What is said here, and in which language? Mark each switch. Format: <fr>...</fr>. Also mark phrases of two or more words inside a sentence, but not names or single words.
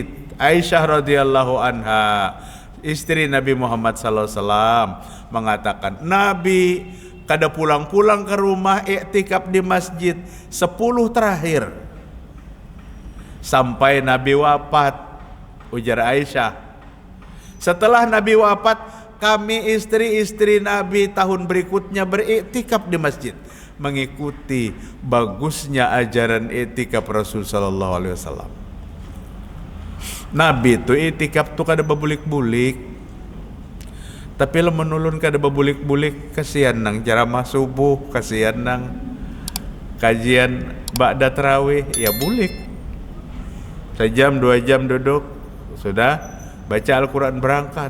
<id>Aisyah</id> <ar>radhiyallahu anha,</ar> <id>istri Nabi Muhammad</id> <ar>sallallahu alaihi wasallam</ar> <id>mengatakan, Nabi kada pulang-pulang ke rumah, iktikaf di masjid 10 terakhir sampai Nabi wafat. Ujar Aisyah, setelah Nabi wafat, kami istri-istri Nabi tahun berikutnya beriktikaf di masjid, mengikuti bagusnya ajaran iktikaf Rasul</id> <ar>sallallahu alaihi wasallam.</ar> <bjn>Nabi itu iktikaf tuh kada bebulik-bulik. Tapi lamun ulun kada bebulik-bulik, kasihan nang ceramah subuh, kasihan nang kajian ba'da tarawih, ya bulik.</bjn> <id>Sejam 2 jam duduk, sudah baca Al-Quran berangkat.</id>